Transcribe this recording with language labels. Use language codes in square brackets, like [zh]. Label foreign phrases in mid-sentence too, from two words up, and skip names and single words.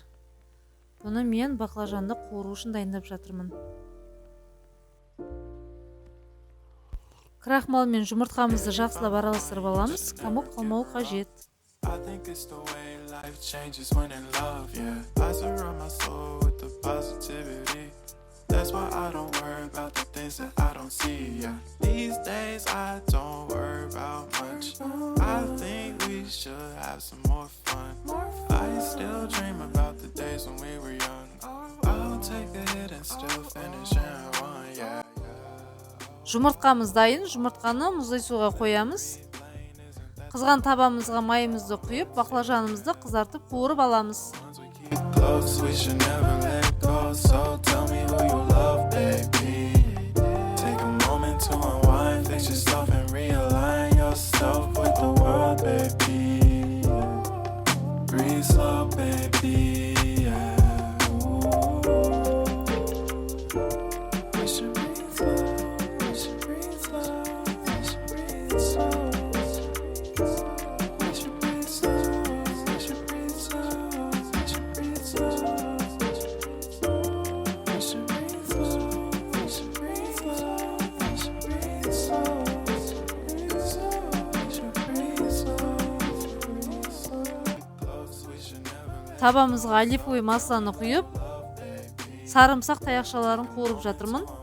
[kk] Бұны мен баклажанды қуыру үшін дайындап жатырмын. Крахмал мен жұмыртқамызды жақсылап араластырып аламыз, комок қалмауы қажет. [en] That's why I don't worry about the things that I don't see, yeah. These days I don't worry about much. I think we should have some more fun. I still dream about the days when we were young. I'll take a hit and still finish and run, yeah. [kk] Жұмыртқамыз дайын. Жұмыртқаны мұздай суға қоямыз. Қызған табамызға майымызды құйып, баклажанымызды қызартып қуырып аламыз. [en] Close, we should never let go. So tell me who you love, baby. Take a moment to unwind, fix yourself and realign yourself with the world, baby. Breathe slow, baby. Yeah. We should breathe slow. We should breathe slow. We should breathe slow. We should breathe slow. We should breathe slow. [kk] Табамызға оливковый масланы құйып, сарымсақ таяқшаларын қуырып жатырмын.